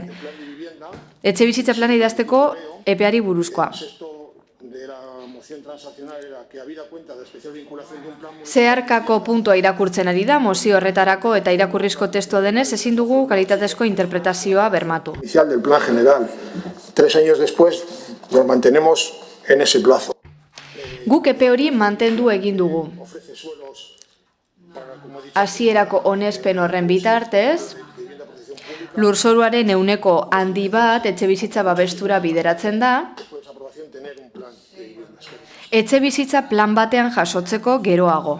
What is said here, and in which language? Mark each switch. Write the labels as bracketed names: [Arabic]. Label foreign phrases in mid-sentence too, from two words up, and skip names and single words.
[Basque] Etxebizitza plana idazteko epeari buruzkoa. Zeharkako puntua irakurtzen ari da, mozio horretarako eta irakurrizko testua denez, ezin dugu kalitatezko interpretazioa bermatu. [Spanish] Inicial del plan general. 3 años después nos mantenemos en ese plazo. [Basque] Guk epe hori mantendu egin dugu. Hasierako onespen horren bitartez, lurzoruaren ehuneko handi bat etxebizitza babestura bideratzen da, etxebizitza plan batean jasotzeko geroago.